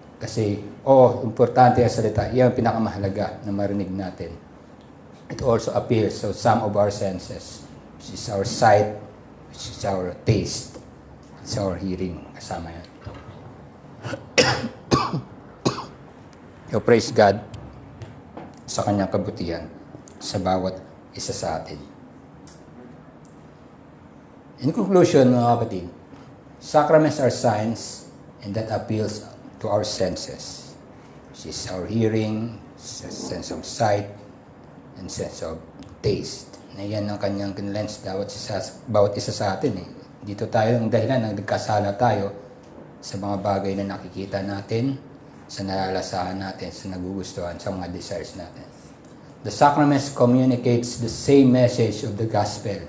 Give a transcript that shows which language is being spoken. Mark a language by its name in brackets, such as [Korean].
[Filipino] Kasi, importante ang salita. Iyan ang pinakamahalaga na marinig natin. [English] It also appeals to some of our senses, which is our sight, which is our taste, it's our hearing, [Filipino] kasama yan. [English] So, praise God [Filipino] sa kanyang kabutihan sa bawat isa sa atin. [English] In conclusion, [Filipino] mga kapatid, [English] sacraments are signs and that appeals to our senses, which is our hearing, sense of sight, and sense of taste. [Filipino] Na yan ang kanyang kinlens bawat isa sa atin. Dito tayo ang dahilan na nagkasala tayo sa mga bagay na nakikita natin, sa nalalasahan natin, sa nagugustuhan, sa mga desires natin. [English] The sacraments communicates the same message of the gospel.